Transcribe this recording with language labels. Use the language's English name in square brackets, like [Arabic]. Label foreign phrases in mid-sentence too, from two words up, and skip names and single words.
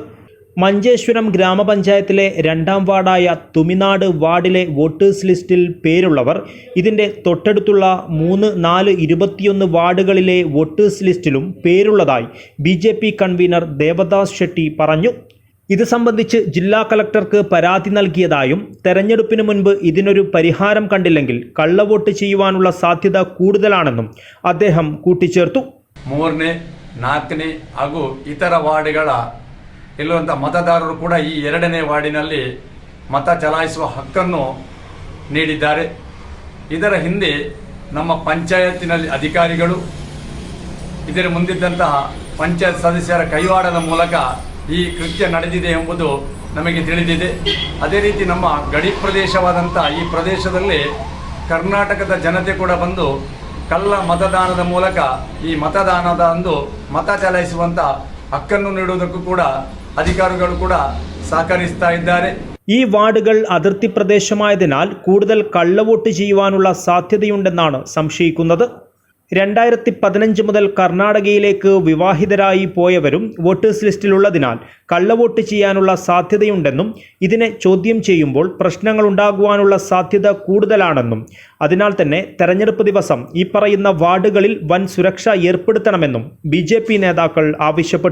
[Malayalam] മഞ്ചേശ്വരം ഗ്രാമപഞ്ചായത്തിലെ 2ാം വാർഡായ തുമിനാട് വാർഡിലെ [English] voters list [Malayalam] പേരുള്ളവർ ഇതിൻ്റെ തൊട്ടടുത്തുള്ള 3, 4, 21 വാർഡുകളിലെ [English] voters list [Malayalam] പേരുള്ളതായി BJP കൺവീനർ ദേവദാസ് ഷെട്ടി പറഞ്ഞു. ഇത് സംബന്ധിച്ച് ജില്ലാ കളക്ടർക്ക് പരാതി നൽകിയതായും തെരഞ്ഞെടുപ്പിന് മുൻപ് ഇതിനൊരു പരിഹാരം കണ്ടില്ലെങ്കിൽ കള്ളവോട്ട് ചെയ്യുവാനുള്ള സാധ്യത കൂടുതലാണെന്നും അദ്ദേഹം കൂട്ടിച്ചേർത്തു. [Kannada] 3ನೇ, 4ನೇ ಹಾಗೂ ಇತರ ವಾರ್ಡ್ಗಳ ಇಲ್ಲುವಂಥ ಮತದಾರರು ಕೂಡ ಈ 2ನೇ ವಾರ್ಡಿನಲ್ಲಿ ಮತ ಚಲಾಯಿಸುವ ಹಕ್ಕನ್ನು ನೀಡಿದ್ದಾರೆ. ಇದರ ಹಿಂದೆ ನಮ್ಮ ಪಂಚಾಯತಿನಲ್ಲಿ ಅಧಿಕಾರಿಗಳು ಇದರ ಮುಂದಿದ್ದಂತಹ ಪಂಚಾಯತ್ ಸದಸ್ಯರ ಕೈವಾಡದ ಮೂಲಕ ಈ ಕೃತ್ಯ ನಡೆದಿದೆ ಎಂಬುದು ನಮಗೆ ತಿಳಿದಿದೆ. ಅದೇ ರೀತಿ ನಮ್ಮ ಗಡಿ ಪ್ರದೇಶವಾದಂಥ ಈ ಪ್ರದೇಶದಲ್ಲಿ ಕರ್ನಾಟಕದ ಜನತೆ ಕೂಡ ಬಂದು ಕಳ್ಳ ಮತದಾನದ ಮೂಲಕ ಈ ಮತದಾನದ ಅಂದು ಮತ ಚಲಾಯಿಸುವಂಥ ಹಕ್ಕನ್ನು ನೀಡುವುದಕ್ಕೂ ಕೂಡ അധികാരികൾ ಕೂಡ സഹകരിസ്താ ഇದ್ದಾರೆ. [Malayalam] ഈ വാർഡുകൾ അതിർത്തി പ്രദേശമായതിനാൽ കൂടുതൽ കള്ളവോട്ട് ചെയ്യുവാനുള്ള സാധ്യതയുണ്ടെന്നാണ് സംശയിക്കുന്നത്. 2015 മുതൽ കർണാടകയിലേക്ക് വിവാഹിതരായി പോയവരും [English] voters list [Malayalam] കള്ളവോട്ട് ചെയ്യാനുള്ള സാധ്യതയുണ്ടെന്നും ഇതിനെ ചോദ്യം ചെയ്യുമ്പോൾ പ്രശ്നങ്ങൾ ഉണ്ടാകുവാനുള്ള സാധ്യത കൂടുതലാണെന്നും അതിനാൽ തന്നെ തെരഞ്ഞെടുപ്പ് ദിവസം ഈ പറയുന്ന വാർഡുകളിൽ വൻ സുരക്ഷ ഏർപ്പെടുത്തണമെന്നും BJP നേതാക്കൾ ആവശ്യപ്പെട്ടു.